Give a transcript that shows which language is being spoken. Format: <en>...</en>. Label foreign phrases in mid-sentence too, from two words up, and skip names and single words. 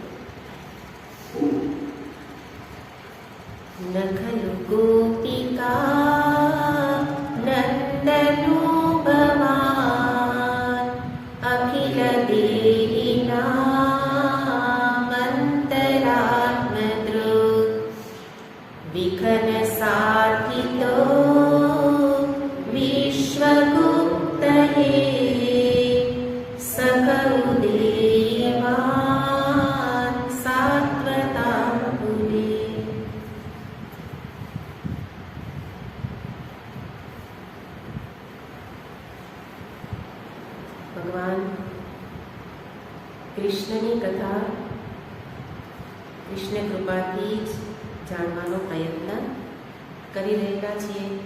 <sa>न खलु गोपिका नन्दनो भवान् अखिलदेहिनामन्तरात्मदृक् विघ्नसाधितो विश्वगुप्तये सकौ देवान् सात्वताम्बुरे।</sa> <gu>ભગવાન કૃષ્ણની કથા કૃષ્ણ કૃપાથી જ જાણવાનો પ્રયત્ન કરી રહેલા છીએ</gu>